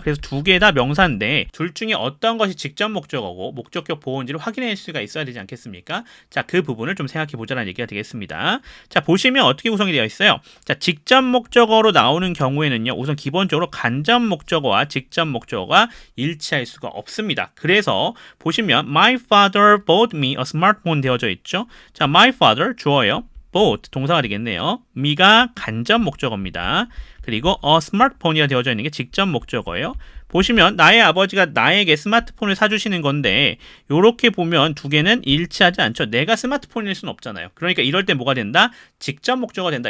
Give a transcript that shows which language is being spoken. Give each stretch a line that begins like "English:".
Korean: 그래서 두 개 다 명사인데 둘 중에 어떤 것이 직접 목적어고 목적격 보어인지를 확인할 수가 있어야 되지 않겠습니까? 자, 그 부분을 좀 생각해 보자는 얘기가 되겠습니다. 자, 보시면 어떻게 구성이 되어 있어요? 자, 직접 목적어로 나오는 경우에는요, 우선 기본적으로 간접 목적어와 직접 목적어가 일치할 수가 없습니다. 그래서 보시면
English: my father bought me a smartphone
Korean: 되어져 있죠. 자,
English: my father
Korean: 주어예요. bought 동사가 되겠네요. me가 간접 목적어입니다. 그리고 smartphone이가 되어져 있는 게 직접 목적어예요. 보시면 나의 아버지가 나에게 스마트폰을 사주시는 건데 요렇게 보면 두 개는 일치하지 않죠. 내가 스마트폰일 수는 없잖아요. 그러니까 이럴 때 뭐가 된다? 직접 목적어가 된다.